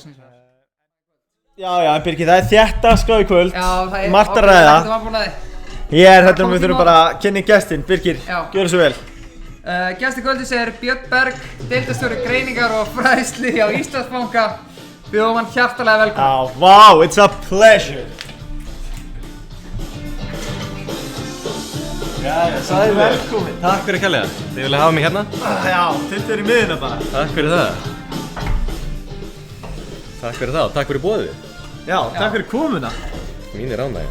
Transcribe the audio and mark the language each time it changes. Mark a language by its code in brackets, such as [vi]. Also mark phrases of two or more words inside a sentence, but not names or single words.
[is] Já, en Birgir, það þétt dagskrá í kvöld. Já, það margt að ræða. Við þurfum bara að kynna gestinn. Birgir, gjörðu svo vel. Gestur kvöldins Björn Berg, deildarstjóri greiningar og fræðslu hjá Íslandsbanka. Bjóðum hann hjartalega velkominn. Já, [en] wow, it's a pleasure. [is] Já, sæl velkominn. Takk fyrir kærlega. Þið viljið hafa mig hérna? Já, tiltu þér í miðuna bara. Takk fyrir það. Takk fyrir það og takk fyrir boðið. Já, takk fyrir komuna. Mín er ánægjan.